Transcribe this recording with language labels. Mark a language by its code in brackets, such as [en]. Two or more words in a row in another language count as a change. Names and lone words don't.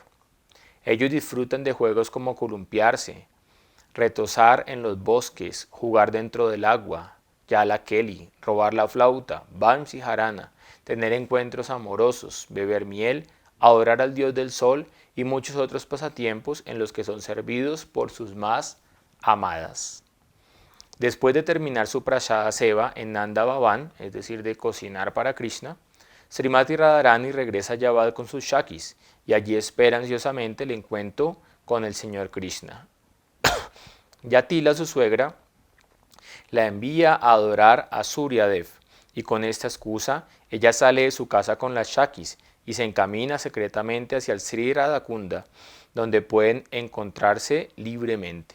[es] Ellos disfrutan de juegos como columpiarse, retozar en los bosques, jugar dentro del agua, [sa] जलकेलि, [es] robar la flauta, [sa] वंशी हरण, [es] tener encuentros amorosos, beber miel, adorar al dios del sol y muchos otros pasatiempos en los que son servidos por sus más amadas. Después de terminar su [sa] प्रसाद सेवा [es] en Nanda Bhavan, es decir, de cocinar para Krishna, Srimati Radharani regresa a Yavad con sus Shakis y allí espera ansiosamente el encuentro con el Señor Krishna. Yatila, su suegra, la envía a adorar a Suryadev y con esta excusa ella sale de su casa con las Shakis y se encamina secretamente hacia el Sri Radhakunda, donde pueden encontrarse libremente.